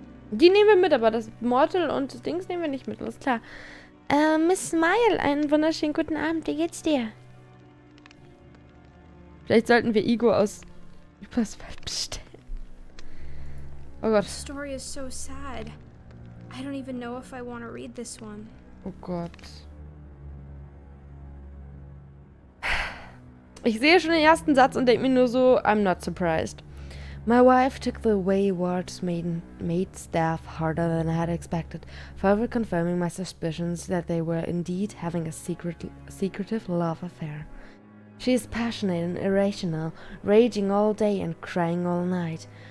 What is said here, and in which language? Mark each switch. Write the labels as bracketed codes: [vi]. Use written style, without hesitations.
[de] Die nehmen wir mit, aber das Mortal und das Dings nehmen wir nicht mit, alles klar. Miss Smile, einen wunderschönen guten Abend, wie geht's dir? Vielleicht sollten wir Igor aus Überswald bestellen. Oh Gott. [en] The story is so sad. I don't even know if I want to read this one. [de] Oh Gott. Ich sehe schon den ersten Satz und denke mir nur so, [en] I'm not surprised. My wife took the wayward maid staff harder than I had expected, further confirming my suspicions that they were indeed having a secretive love affair. She is passionate and irrational, raging all day and crying all night.